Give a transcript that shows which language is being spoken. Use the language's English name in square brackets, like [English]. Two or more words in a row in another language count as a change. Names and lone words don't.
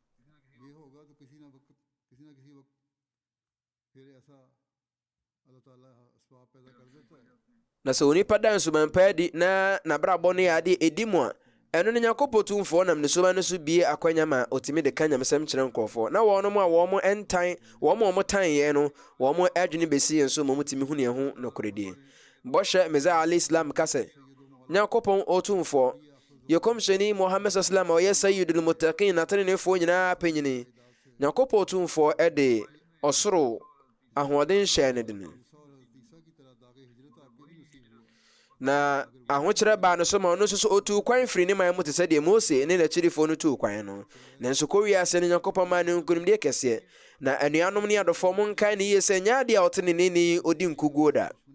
[Akan] na sɛ onipa da nsuban pa adi na nabrabɔ no yɛ adeɛ ɛdi mu a ɛno ne Nyankopɔn tumfoɔ nam ne suban no so bie akwanya ma otumi de ka nyamesɛm kyerɛ nkɔɔfoɔ na wɔnom a wɔn tanyɛ no wɔn adwene bɛsi yɛn so ma mutumi hu ne ho nokoredie bɔhyɛ Mesiah [Arabic] عليه السلام [Akan] ka sɛ Nyankopɔn ɔtumfoɔ yɛ kɔmhyɛni Muhammad sallam a ɔyɛ [Arabic] سيد المتقين [Akan] na teneneefoɔ nyinaa panyini Nyankopɔn ɔtumfoɔ ɛde ɔsoro ahoɔden hyɛ ne den na ahokyerɛ baa no so ma ɔno nso so ɔtuu kwan firi ne man mu te sɛ deɛ Mose ne n'akyirifoɔ no tuu kwan no nanso kɔwiase no Nyankopɔn maa ne nkonimdeɛ kɛseɛ na anuanom ne adɔfoɔ mo nkae ne yie sɛ nyaadeɛ a ɔte ne nini ɔdi nkuguo da